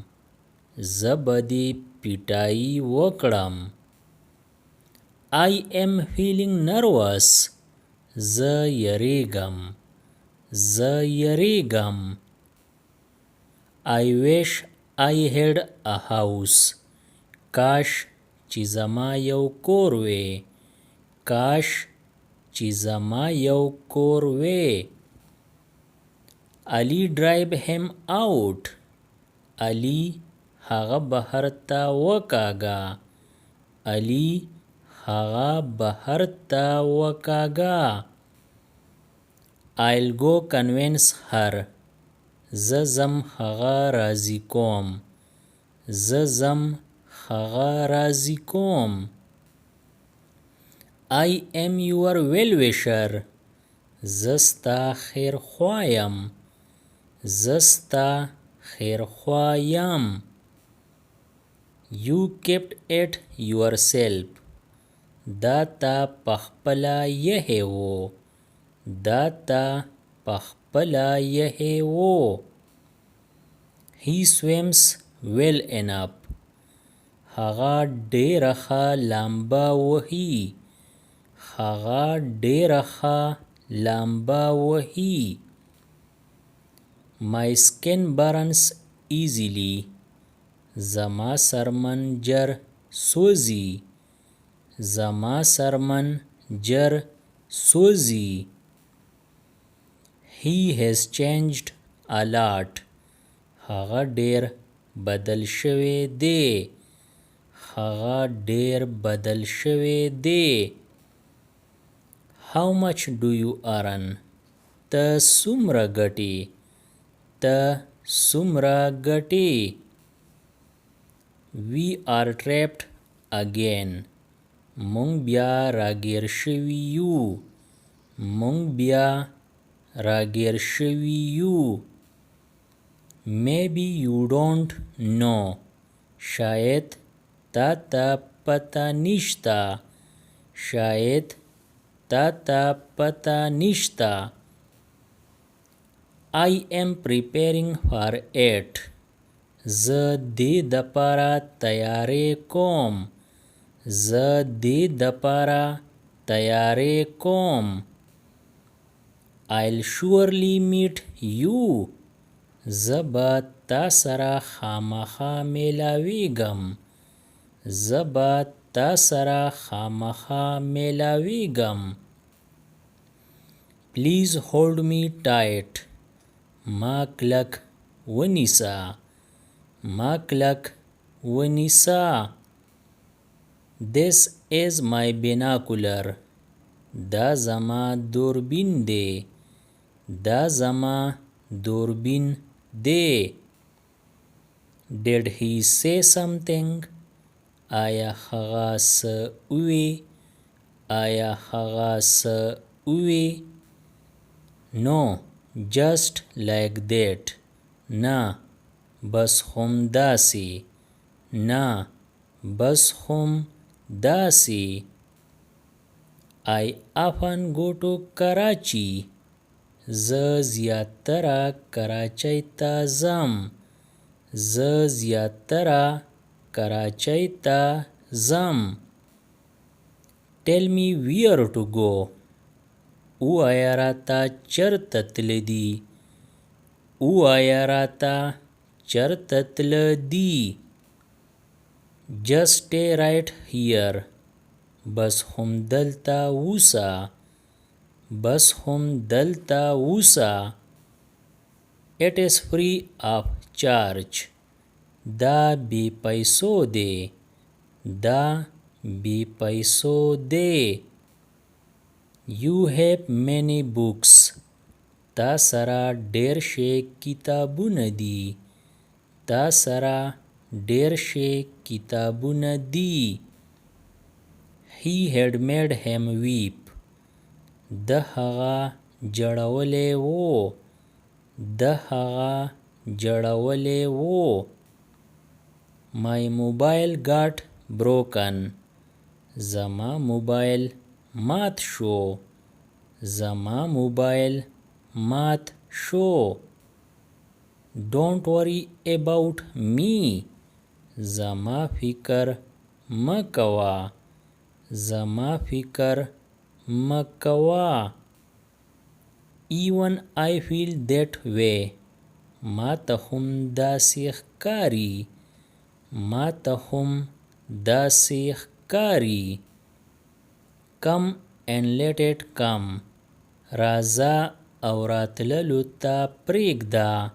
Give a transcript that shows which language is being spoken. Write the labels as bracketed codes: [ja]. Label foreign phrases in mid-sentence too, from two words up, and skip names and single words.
[en] Zabadi pitai wakram. I am feeling nervous. Zayarigam. Zayarigam. I wish I had a house. [ps] Kash چې زما یو کور وی. کاش چې زما یو کور وی. [en] Ali drive him out. [ps] Ali هغه بهر ته وکاږه. Ali هغه بهر ته وکاږه. [en] I'll go convince her. [ps] زه زم هغه راضي کوم. زه زم هغه راضي کوم. [en] I am your well-wisher. [ps] زه ستا خیر خوا یم. زه ستا خیر خوا یم. [en] You kept it yourself. [ps] دا تا پخپله یهی و. دا تا پخپله یهی و. [en] He swims well enough. [ps] هغه ډیره ښه لامبا وهي. هغه ډیره ښه لامبا وهي. [en] My skin burns easily. [ps] زما سرمن جر سوزي. زما سرمن جر سوزي. [en] He has changed a lot. [ps] هغه ډیر بدل شوی دی. هغه ډیر بدل شوی دی. [en] How much do you earn? [ps] ته څومره ګټې. ته څومره ګټې. [en] We are trapped again. [ps] مونږ بیا راګیر شوي یو. مونږ بیا راګیر شوي یو. [en] Maybe you don't know. [ps] شاید تا ته پته نشته. شاید تا ته پته نشته. [en] I am preparing for it. [ps] زه دې دپاره تیاری کوم. زه دې دپاره تیاری کوم. [en] I'll surely meet you. [ps] زه به تا سره خامخا میلاویږم. زه به تا سره خامخا میلاویږم. [en] Please hold me tight. [ps] ما کلک ونیسه. ما کلک ونیسه. [en] This is my binocular. [ps] دا زما دوربین دی. دا زما دوربین دی. [en] Did he say something? [ps] آیا هغه څه ووی؟ آیا هغه څه ووی؟ [en] No, just like that. [ps] نه بس هم داسې. نه بس هم داسې. [en] I often go to Karachi. [ps] زه زیاتره کراچۍ ته ځم. زه زیاتره کراچۍ ته ځم. [en] Tell me where to go. [ps] ووایه راته چېرته تللی دي. ووایه راته چېرته تللی دي. [en] Just stay right here. [ps] بس هم دلته اوسه. بس هم دلته اوسه. [en] It is free of charge. [ps] دا بی پیسو دی. دا بی پیسو دی. [en] You have many books. [ps] تا سره ډیر شی کتابونه دي. تا سره ډیر شی کتابونه دي. [en] He had made him weep. [ps] ده هغه جړولی و. ده هغه جړولی و. [en] My mobile got broken. [ps] زما موبایل مات شو. زما موبایل مات شو. [en] Don't worry about me. [ps] زما فکر مکوا. زما فکر مکوا. [en] Even I feel that way. [ps] ما ته هم داسې ښکاري. ما ته هم داسې ښکاري. [en] Come and let it come. [ps] راځه او راتللو ته پرېږده.